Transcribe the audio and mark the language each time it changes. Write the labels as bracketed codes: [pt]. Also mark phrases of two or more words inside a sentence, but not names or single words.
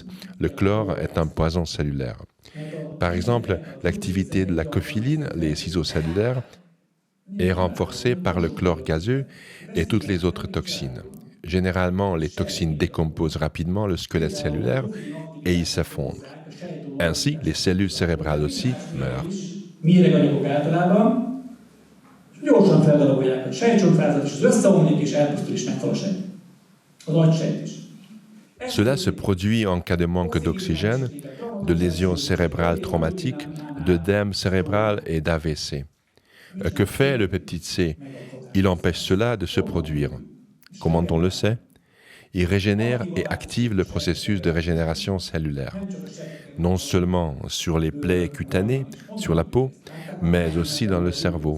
[fr] Le chlore est un poison cellulaire. Par exemple, l'activité de la cophiline, les ciseaux cellulaires, est renforcée par le chlore gazeux et toutes les autres toxines. Généralement, les toxines décomposent rapidement le squelette cellulaire et il s'effondre. Ainsi, les cellules cérébrales aussi meurent. [hu] Méreganyagok általában, és gyorsan feldarabolják a sejtcsontfázat, és az összeomlik, és elpusztul, és meghal a sejt. Az agysejt is. [fr] Cela se produit en cas de manque d'oxygène, de lésions cérébrales traumatiques, d'œdème cérébral et d'AVC. Que fait le peptide C? Il empêche cela de se produire. Comment on le sait? Il régénère et active le processus de régénération cellulaire, non seulement sur les plaies cutanées, sur la peau, mais aussi dans le cerveau.